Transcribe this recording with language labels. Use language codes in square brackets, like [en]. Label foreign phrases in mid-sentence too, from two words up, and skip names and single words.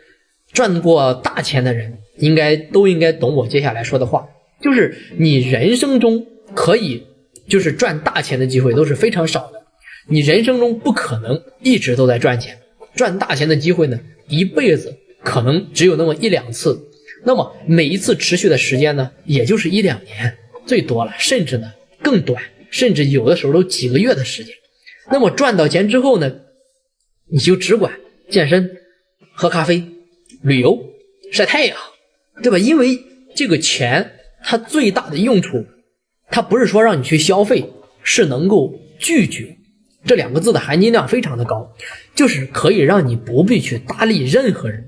[zh] 賺過大錢的人都應該懂我接下來說的話，就是你人生中可以就是賺大錢的機会都是非常少的，你人生中不可能一直都在賺錢，賺大錢的機会呢，一輩子可能只有那麼1-2次，那麼每一次持續的時間呢，也就是1-2年最多了，甚至呢更短，甚至有的时候都幾个月的时间。那麼賺到錢之後呢，你就只管健身、喝咖啡、旅遊、曬太陽，對吧？因為這個錢它最大的用處，它不是說讓你去消費，是能夠拒絕，這2個字的含金量非常的高，就是可以讓你不必去搭理任何人。